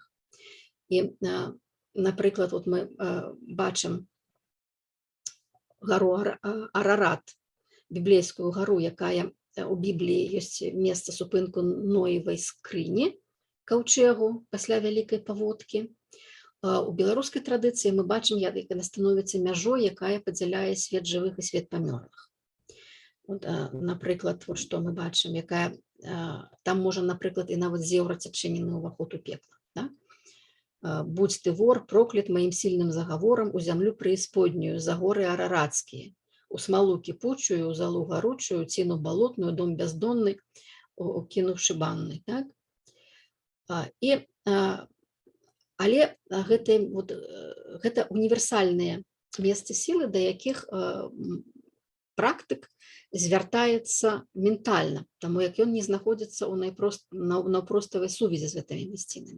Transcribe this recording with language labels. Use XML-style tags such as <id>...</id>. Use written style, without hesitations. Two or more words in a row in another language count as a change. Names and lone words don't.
<be>І, напрыклад, вот мы бачым гару Арарат, біблейскую гару, якая у Бібліі ёсць месца супынку Ноевай скрыні, каўчэгу пасля вялікай паводкі. У беларускай традыцыі мы бачым, як яна становіцца мяжой, якая падзяляе свет жывых і свет памёрлых. Вот, напрыклад, вот што мы бачым, якая там можа, напрыклад, і нават зеўраць адчынены ўваход у пекла. Да?</be> <ru>«Будь ты вор, проклят моим сильным заговором у землю преисподнюю, за горы араратские.</ru> <be>у смалу кіпучую, у залу гаручую, ціну балотную, дом бяздонны, кінуўшы банны, так? І, але гэта універсальныя месцы сілы, да якіх практык звяртаецца ментальна, таму як ён не знаходзіцца ў наўпроставай сувязі з гэтымі мясцінамі.</be>